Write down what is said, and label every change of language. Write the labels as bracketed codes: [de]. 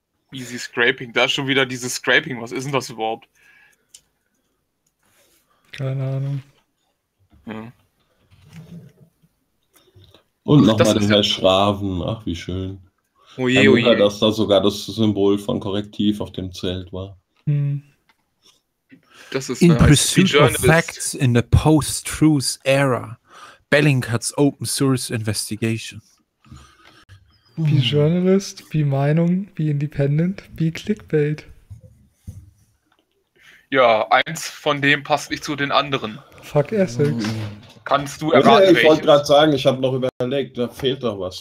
[de] Easy Scraping, da ist schon wieder dieses Scraping, was ist denn das überhaupt? Keine Ahnung. Und nochmal den Herr Schraven. Ach, wie schön. Oje, oje. Wunder, dass da sogar das Symbol von Korrektiv auf dem Zelt war. Das ist [en] in Pursuit of Facts in the Post-Truth Era. Bellingcat's Open Source Investigation. [de] Wie Journalist, wie Meinung, wie Independent, wie Clickbait. Ja, eins von dem passt nicht zu den anderen. [en] Fuck Ethics. [de] Kannst du erraten, welches? Ich wollte gerade sagen, ich habe noch überlegt, da fehlt doch was.